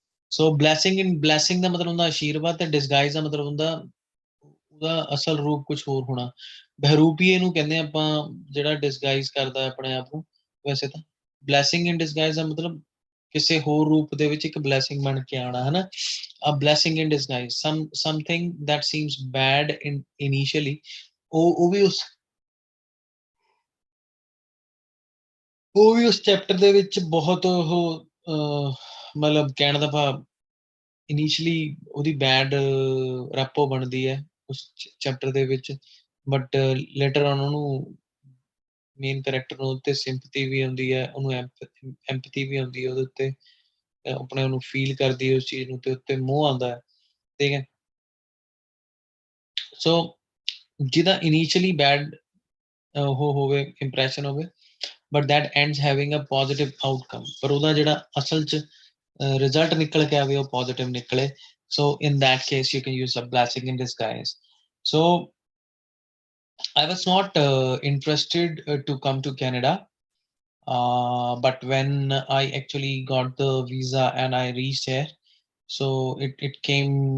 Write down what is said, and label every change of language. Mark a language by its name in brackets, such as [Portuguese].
[Punjabi] ਸੋ blessing ਦਾ ਮਤਲਬ ਹੁੰਦਾ ਆਸ਼ੀਰਵਾਦ, ਤੇ ਡਿਸਗਾਈਜ਼ ਦਾ ਮਤਲਬ ਹੁੰਦਾ ਉਹਦਾ ਅਸਲ ਰੂਪ ਕੁਝ ਹੋਰ ਹੋਣਾ। ਬਹਿਰੂਪੀਏ ਨੂੰ ਕਹਿੰਦੇ ਆਪਾਂ, ਜਿਹੜਾ ਡਿਸਗਾਈਜ਼ ਕਰਦਾ ਆਪਣੇ ਆਪ ਨੂੰ। ਵੈਸੇ ਤਾਂ ਬਲੈਸਿੰਗ ਇਨ ਡਿਸਗਾਈਜ਼ ਦਾ ਮਤਲਬ ਕਿਸੇ ਹੋਰ ਰੂਪ ਦੇ ਵਿੱਚ ਇੱਕ ਬਲੈਸਿੰਗ ਬਣ ਕੇ ਆਉਣਾ, ਹਨਾ। [English] a blessing in disguise, something that seems bad initially। [Punjabi] ਉਹ ਵੀ ਉਸ ਚੈਪਟਰ ਦੇ ਵਿੱਚ ਬਹੁਤ ਉਹ ਮਤਲਬ ਕਹਿਣ ਦਾ ਭਾਵ ਇਨੀਸ਼ੀਅਲੀ ਉਹਦੀ ਬੈਡ ਰੈਪੋ ਬਣਦੀ ਹੈ ਉਸ ਚੈਪਟਰ ਦੇ ਵਿੱਚ, [English] but later on [Punjabi] ਉਹਨੂੰ ਮੇਨ ਕਰੈਕਟਰ ਨੂੰ ਉੱਤੇ ਸਿੰਪਥੀ ਵੀ ਆਉਂਦੀ ਹੈ, ਉਹਨੂੰ ਐਮਪਥੀ ਵੀ ਆਉਂਦੀ ਹੈ ਉਹਦੇ ਉੱਤੇ, ਆਪਣੇ ਉਹਨੂੰ ਫੀਲ ਕਰਦੀ ਹੈ ਉਸ ਚੀਜ਼ ਨੂੰ ਤੇ ਉੱਤੇ ਮੋਹ ਆਉਂਦਾ ਹੈ। ਠੀਕ ਹੈ। ਸੋ ਜਿਹਦਾ ਇਨੀਸ਼ੀਅਲੀ ਬੈਡ ਉਹ ਹੋਵੇ ਇੰਪ੍ਰੈਸ਼ਨ ਹੋਵੇ, [English] but that ends having a positive outcome, [Punjabi] ਪਰ ਉਹਦਾ ਜਿਹੜਾ ਅਸਲ ਚ ਰਿਜ਼ਲਟ ਨਿਕਲ ਕੇ ਆਵੇ ਉਹ ਪੋਜ਼ਿਟਿਵ ਨਿਕਲੇ। [English] So in that case you can use a blessing in disguise। So I was not interested to come to Canada, but when I actually got the visa and I reached here, so it came